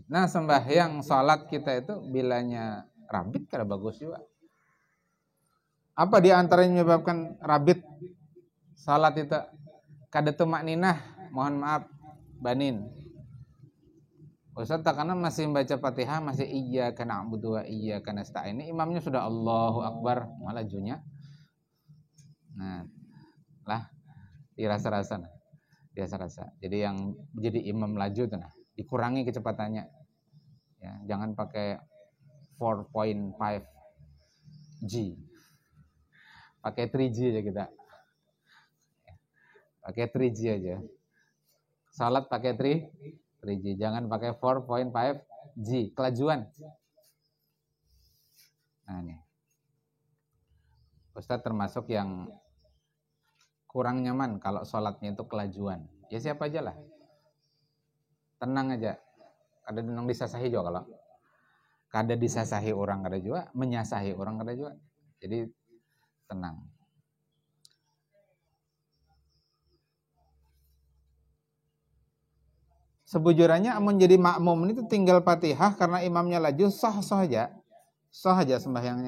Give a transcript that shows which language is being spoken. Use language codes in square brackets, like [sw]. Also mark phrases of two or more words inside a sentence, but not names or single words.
[bjn] Nah, sembahyang salat kita itu bilanya rabit kada bagus juga. Apa di antara yang menyebabkan rabit salat itu kada tumakninah? Mohon maaf, banin. Ustaz, karena masih baca Fatihah, masih [ar] إياك نعبد وإياك نستعين. [bjn] Ini imamnya sudah [ar] الله أكبر, [bjn] malah junya. Nah, lah dirasa-rasa. Jadi yang jadi imam laju tuh nah, dikurangi kecepatannya. Ya, jangan pakai 4.5 G. Pakai 3G aja kita. Pakai 3G aja. Salat pakai 3G, jangan pakai 4.5 G, kelajuan. Nah, nih. Ustadz termasuk yang kurang nyaman kalau sholatnya itu kelajuan. Ya siapa aja lah. Tenang aja. Kada tenang disasahi juga kalau. Kada disasahi orang kada juga, menyasahi orang kada juga. Jadi tenang. Sebujurnya amun jadi makmum itu tinggal Fatihah karena imamnya laju sah aja sembahyangnya.